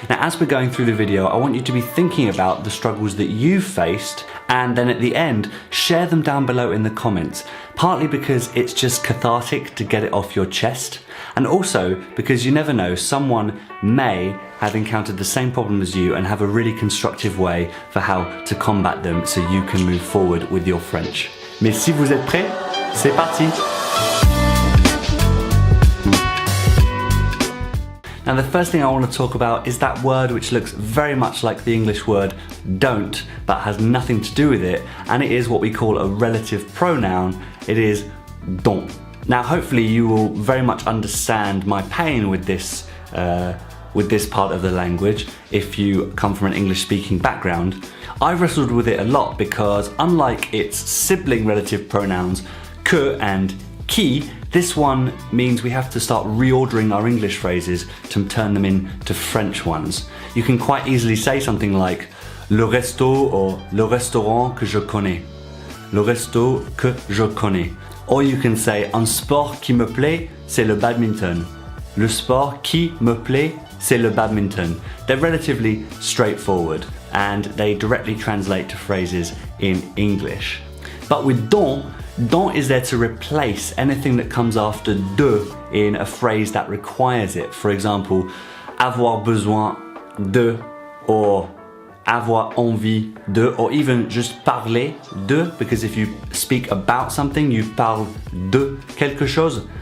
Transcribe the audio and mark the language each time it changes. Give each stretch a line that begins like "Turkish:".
English: Now as we're going through the video, I want you to be thinking about the struggles that you've faced, and then at the end, share them down below in the comments. Partly because it's just cathartic to get it off your chest, and also because you never know, someone may have encountered the same problem as you and have a really constructive way for how to combat them so you can move forward with your French.
French: Mais si vous êtes prêts, c'est parti!
English: Now the first thing I want to talk about is that word which looks very much like the English word don't, but has nothing to do with it, and it is what we call a relative pronoun. It is donc. Now hopefully you will very much understand my pain with this part of the language if you come from an English speaking background. I've wrestled with it a lot because unlike its sibling relative pronouns que and qui, this one means we have to start reordering our English phrases to turn them into French ones. You can quite easily say something like
French: le resto
English: or
French: le restaurant que je connais. Le resto que je connais.
English: Or you can say
French: un sport qui me plaît, c'est le badminton. Le sport qui me plaît, c'est le badminton.
English: They're relatively straightforward and they directly translate to phrases in English. But with donc is there to replace anything that comes after de in a phrase that requires it. For example,
French: avoir besoin de,
English: or
French: avoir envie de,
English: or even just
French: parler de,
English: because if you speak about something, you
French: parle de quelque chose.